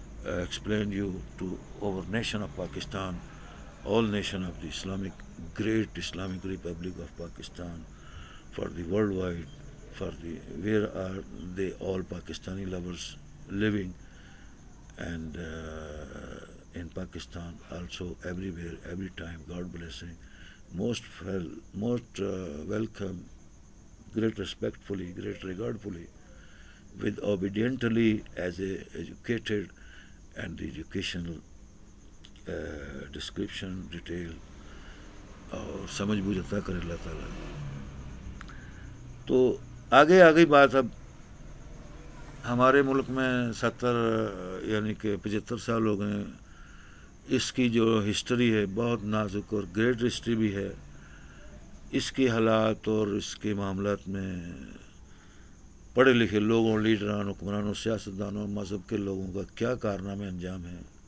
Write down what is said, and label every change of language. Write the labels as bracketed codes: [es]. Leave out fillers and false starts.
[en] explain you to our nation of Pakistan, all nation of the great Islamic Republic of Pakistan, for the worldwide, for the where are they all Pakistani lovers living, and in Pakistan also everywhere, every time. God blessing, most welcome, great respectfully, great regardfully, with obediently as a educated and educational description, detail [ur] اور سمجھ بوجھ عطا کرے اللہ تعالیٰ. تو آگے بات. اب ہمارے ملک میں 70 یعنی کہ 75 سال ہو گئے. اس کی جو ہسٹری ہے بہت نازک اور گریٹ ہسٹری بھی ہے. اس کے حالات اور اس کے معاملات میں پڑھے لکھے لوگوں، لیڈران، حکمرانوں، سیاستدانوں، مذہب کے لوگوں کا کیا کارنامے انجام ہے.